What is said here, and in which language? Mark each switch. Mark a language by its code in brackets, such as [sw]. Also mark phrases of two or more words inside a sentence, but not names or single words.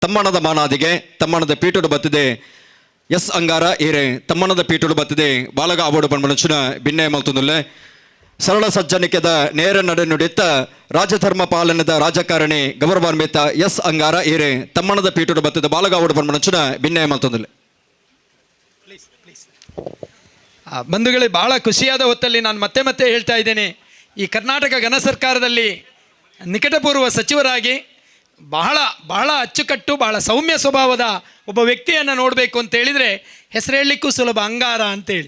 [tcy] ತಮ್ಮಣದ ಮಾನಾದಿಗೆ ತಮ್ಮಣದ ಪೀಠುಡು ಬತ್ತಿದೆ ಎಸ್ ಅಂಗಾರ ಏರೆ ತಮ್ಮಣದ ಪೀಠುಡು ಬತ್ತಿದೆ ಬಾಲಗ ಅವಾರ್ಡು ಪನ್ಮನಚುನ ಭಿನ್ನಯ ಮಲ್ತುನುಲ್ಲೆ ಸರಳ ಸಜ್ಜನಿಕೆದ ನೇರ ನಡೆ ನುಡಿತ್ತ ರಾಜಧರ್ಮ ಪಾಲನದ ರಾಜಕಾರಣಿ ಗೌರವಾನ್ವಿತ ಎಸ್ ಅಂಗಾರ ಏರೆ ತಮ್ಮಣದ ಪೀಠುಡು ಬತ್ತಿದ ಬಾಲಗ ಅವಾರ್ಡು ಪನ್ಮನಚುನ ಭಿನ್ನಯ ಮಲ್ತುನುಲ್ಲೆ. [kn] ಬಂಧುಗಳೇ, ಭಾಳ ಖುಷಿಯಾದ ಹೊತ್ತಲ್ಲಿ ನಾನು ಮತ್ತೆ ಮತ್ತೆ ಹೇಳ್ತಾ ಇದ್ದೇನೆ, ಈ ಕರ್ನಾಟಕ ಘನ ಸರ್ಕಾರದಲ್ಲಿ ನಿಕಟಪೂರ್ವ ಸಚಿವರಾಗಿ ಬಹಳ ಬಹಳ ಅಚ್ಚುಕಟ್ಟು, ಬಹಳ ಸೌಮ್ಯ ಸ್ವಭಾವದ ಒಬ್ಬ ವ್ಯಕ್ತಿಯನ್ನು ನೋಡಬೇಕು ಅಂತ ಹೇಳಿದರೆ ಹೆಸರು ಹೇಳಲಿಕ್ಕೂ ಸುಲಭ, ಅಂಗಾರ ಅಂತೇಳಿ.